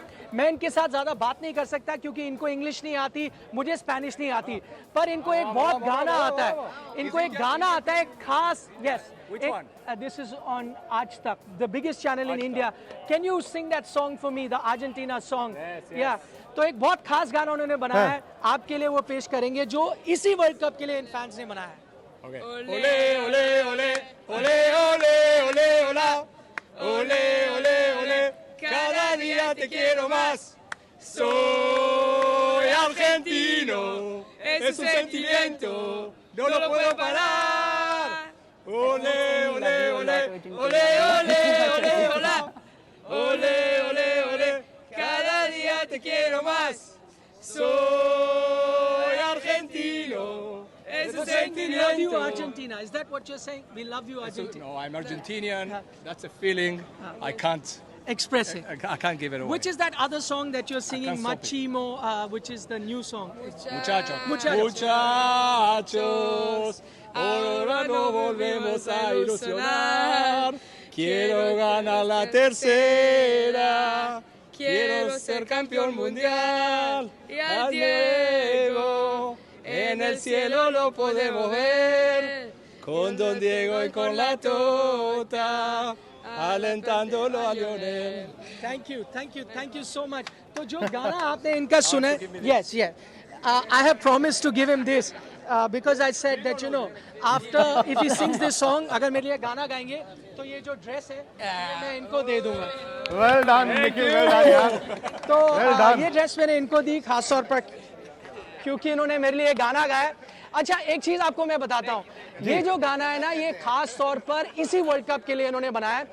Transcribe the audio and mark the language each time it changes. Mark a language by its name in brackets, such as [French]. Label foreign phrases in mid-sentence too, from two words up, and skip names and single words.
[Hindi] मैं इनके साथ ज्यादा बात नहीं कर सकता क्योंकि इनको इंग्लिश नहीं आती, मुझे स्पेनिश नहीं आती, पर इनको एक बहुत गाना आता है, इनको एक गाना आता है खास। [English] Yes, this is on Aaj Tak, the biggest channel in India. Can you sing that song for me, the Argentina song? [Hindi] या तो एक बहुत खास गाना उन्होंने बनाया है, आपके लिए वो पेश करेंगे, जो इसी [English] world cup [Hindi] के लिए इन फैंस ने बनाया है। [English] Okay. [Spanish] Ole, ole, ole, ole, ole, ole, hola. Ole, ole, ole, cada día te quiero más. Soy argentino, es un sentimiento, no lo puedo parar. Ole, ole, ole, ole, ole, ole, hola. Ole, ole, ole, cada día te quiero más. Soy argentino. [English] We love you, Argentina. Is that what you're saying? We love you, Argentina. No, I'm Argentinian. That's a feeling. I can't Express it. I can't give it away. Which is that other song that you're singing, can't stop it. Machimo, which is the new song? [Spanish] Muchachos. Muchachos. Muchachos. Ahora no volvemos a ilusionar. Quiero ganar la tercera. Quiero ser campeón mundial. Y a Diego en el cielo lo podemos ver. Con Don Diego y con la Tota. Alentándolo a Lionel. [English] Thank you so much. [Hindi] तो जो गाना आपने इनका सुना है, [English] yes, I have promised to give him this because I said that after if he sings this song, [Hindi] अगर मेरे लिए गाना गाएंगे तो ये जो ड्रेस है ये मैं इनको दे दूंगा। [English] Well done Nikhil, well done yaar. [Hindi] तो [English] Well done. [Hindi] ये ड्रेस मैंने इनको दी खास तौर पर क्योंकि इन्होंने मेरे लिए गाना गाया। अच्छा, एक चीज आपको मैं बताता हूँ, ये जो गाना है ना, ये खास तौर पर इसी [English] world cup [Hindi] के लिए इन्होंने बनाया है।